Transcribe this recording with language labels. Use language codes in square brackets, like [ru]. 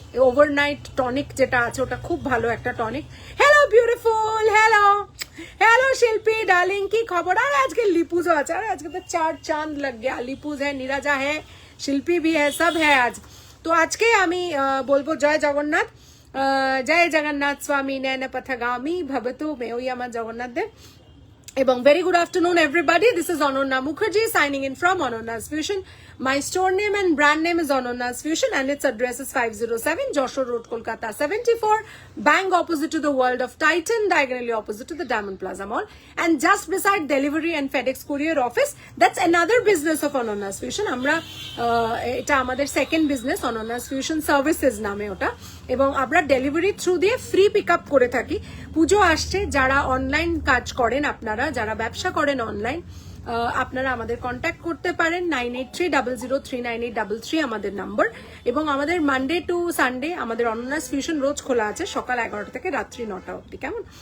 [bn] Overnight tonic যেটা আছে ওটা খুব ভালো একটা tonic. Hello beautiful, hello hello শিল্পী ডার্লিং, কি খবর? আর আজকে লিপুজও আছে, আর আজকে তো [hi] 4 চাঁদ লগ গয়া। [bn] লিপুজ হ্যাঁ, নীরাজা হ্যাঁ, শিল্পী ভি হ্যাঁ, সব হ্যাঁ আজ। তো আজকে আমি বলবো জয় জগন্নাথ, জয় জগন্নাথ স্বামী নয়ন পথগামী ভবতু মে, ওই আমার জগন্নাথ দেব। [en] এবং very good afternoon everybody, this is Ananya Mukherjee signing in from Anonya's Fusion. My store name and brand name is Anonya's Fusion and its address is 507 Joshua Road, Kolkata 74, bang opposite to the World of Titan, diagonally opposite to the Diamond Plaza Mall, and just beside delivery and FedEx courier office. That's another business of Anonya's Fusion. [bn] আমরা এটা আমাদের second business, Anonya's Fusion Services নামে ওটা, এবং আমরা delivery through দিয়ে free pick up করে থাকি। পুজো আসছে, যারা অনলাইন কাজ করেন, আপনারা যারা ব্যবসা করেন অনলাইন, আপনারা আমাদের কন্ট্যাক্ট করতে পারেন। 9830039833 আমাদের নাম্বার। এবং আমাদের মানডে টু সানডে আমাদের অনন্যাস ফিউশন রোজ খোলা আছে, সকাল 11টা থেকে রাত্রি 9টা অবধি। কেমন?